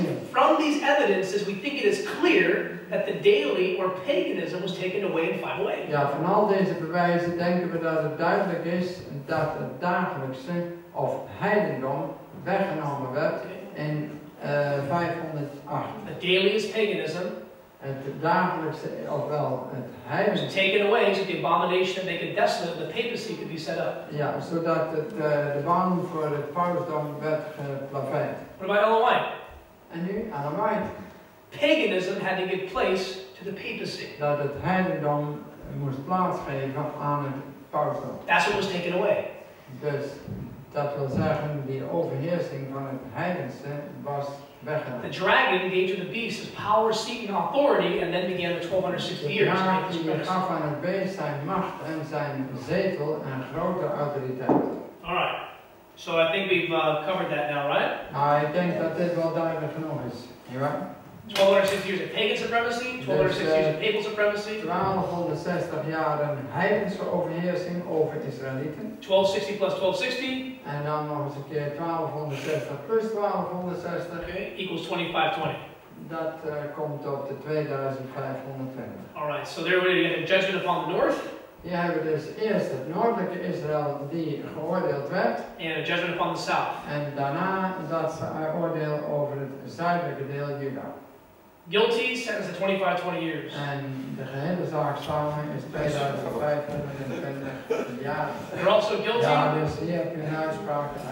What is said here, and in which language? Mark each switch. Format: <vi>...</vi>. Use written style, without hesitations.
<en>From these evidences, we think it is clear that the daily or paganism was taken away in 508.</en> <nl>Ja, van al deze bewijzen denken we dat het duidelijk is dat het dagelijkse of heidendom weggenomen werd in 508.</nl> <en>The daily is paganism.</en> <nl>Het dagelijkse, ofwel het</nl> <en>Was</en> <nl>heidense,</nl> <en>taken away so the abomination that make it desolate, the papacy could be set up.</en> <nl>ja, zodat de baan voor het pausdom werd geplaveid.</nl> <en>What about Ellen White?</en> <nl>En nu, Ellen White.</nl> <en>Paganism had to give place to the papacy.</en> <nl>Dat het heidendom moest plaatsgeven aan het pausdom.</nl> <en>That's what was taken away.</en> <nl>Dus dat wil zeggen, die overheersing van het heidense was weggenomen.</nl> <en>The dragon gave to the beast his power, seat, and authority, and then began the 1260 years.</en> <nl>De draak die gaf aan het beest zijn macht en zijn zetel en grote autoriteit.</nl> <en>Alright, so I think we've covered that now, right?</en> <nl>Nou, ik denk dat dit wel duidelijk genoeg is. Ja?</nl> <en>1260 years of pagan supremacy, 1260 years of papal supremacy,</en> <nl>1260 jaar een heidense overheersing over Israëlieten.</nl> <en>1260 plus 1260.</en> <nl>En dan nog eens een keer 1260 plus 1260.</nl> <en>Okay, equals 2520.</en> <nl>Dat komt op de 2520.</nl> <en>Alright, so there we get a judgment upon the north.</en> <nl>Hier hebben we dus eerst het noordelijke Israël die geoordeeld werd.</nl> <en>And a judgment upon the south.</en> <nl>En daarna dat oordeel over het zuidelijke deel Juda.</nl> <en>Guilty, sentenced to 2520 years.</en> <nl>En de gehele zaak samen is 2520 jaar.</nl> <en>They're also guilty.</en> <nl>Ja, dus hier heb je een uitspraak.</nl>